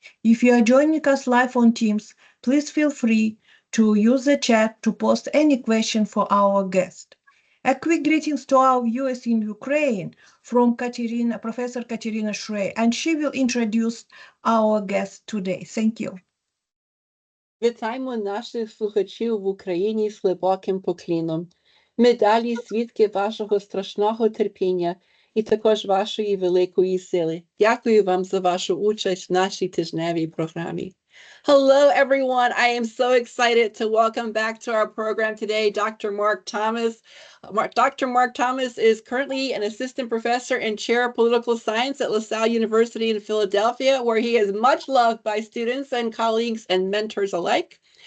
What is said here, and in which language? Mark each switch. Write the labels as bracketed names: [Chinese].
[English] If you are joining us live on Teams, please feel free to use the chat to post any question for our guest. A quick greetings to our viewers in Ukraine from Professor Katerina Shrey, and she will introduce our guest today. Thank you. [Ukrainian] Вітаємо наших слухачів в Україні з глибоким покліном. Ми далі свідки вашого страшного терпіння і також вашої великої сили. Дякую вам за вашу участь в нашій тижневій програмі. [English] Hello, everyone. I am so excited to welcome back to our program today Dr. Mark Thomas. Dr. Mark Thomas is currently an assistant professor and chair of political science at LaSalle University in Philadelphia, where he is much loved by students and colleagues and mentors alike.